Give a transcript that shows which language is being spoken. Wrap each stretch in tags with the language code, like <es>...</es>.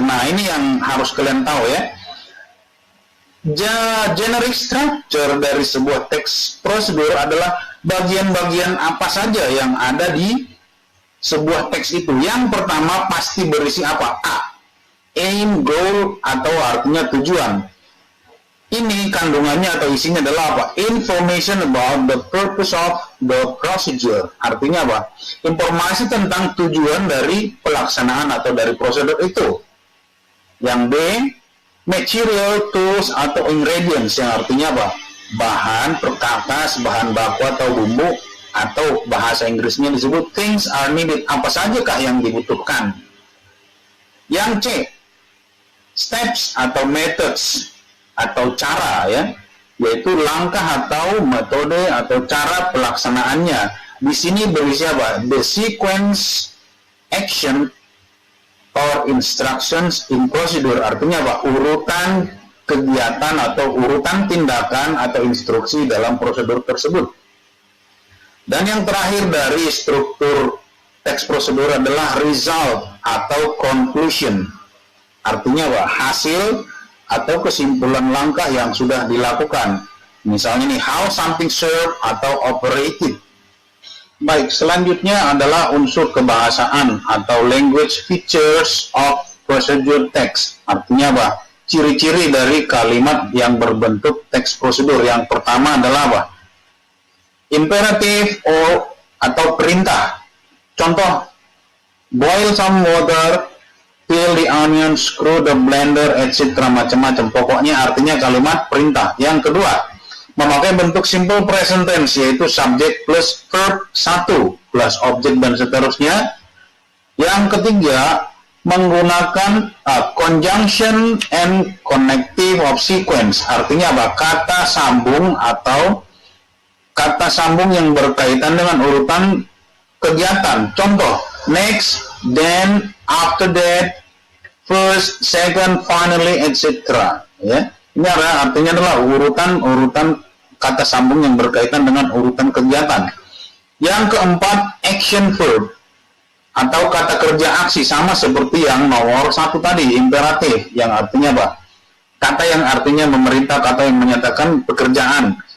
<id>Nah, ini yang harus kalian tahu ya. Generic structure dari sebuah teks prosedur adalah bagian-bagian apa saja yang ada di sebuah teks itu. Yang pertama pasti berisi apa? A, aim, goal, atau artinya tujuan. Ini kandungannya atau isinya adalah apa?</id> <en>Information about the purpose of the procedure.</en> <id>Artinya apa? Informasi tentang tujuan dari pelaksanaan atau dari prosedur itu. Yang B, material, tools, atau ingredients. Yang artinya apa? Bahan, perkakas, bahan baku atau bumbu, atau bahasa Inggrisnya disebut</id> <en>things are needed.</en> <id>Apa sajakah yang dibutuhkan? Yang C, steps atau methods atau cara ya, yaitu langkah atau metode atau cara pelaksanaannya. Di sini berisi apa?</id> <en>The sequence, action, or instructions in procedure.</en> <id>Artinya apa? Urutan kegiatan atau urutan tindakan atau instruksi dalam prosedur tersebut. Dan yang terakhir dari struktur teks prosedur adalah result atau conclusion. Artinya apa? Hasil atau kesimpulan langkah yang sudah dilakukan. Misalnya nih,</id> <en>how something served</en> <id>atau operated. Baik, selanjutnya adalah unsur kebahasaan atau</id> <en>language features of procedure text.</en> <id>Artinya apa? Ciri-ciri dari kalimat yang berbentuk teks prosedur. Yang pertama adalah apa? Imperative atau perintah.</id> <en>Contoh, boil some water, peel the onion, screw the blender, etc.</en> <id>Macam-macam. Pokoknya artinya kalimat perintah. Yang kedua, memakai bentuk simple present tense, yaitu subject plus verb 1 plus objek dan seterusnya. Yang ketiga, menggunakan</id> <en>conjunction and connective of sequence.</en> <id>Artinya apa? Kata sambung atau kata sambung yang berkaitan dengan urutan kegiatan.</id> <en>Contoh, next, then, after that, first, second, finally, etc.</en> <id>Ya, ini artinya adalah urutan kata sambung yang berkaitan dengan urutan kegiatan. Yang keempat, action verb atau kata kerja aksi, sama seperti yang nomor 1 tadi, imperatif, yang artinya apa? Kata yang artinya memerintah, kata yang menyatakan pekerjaan.</id>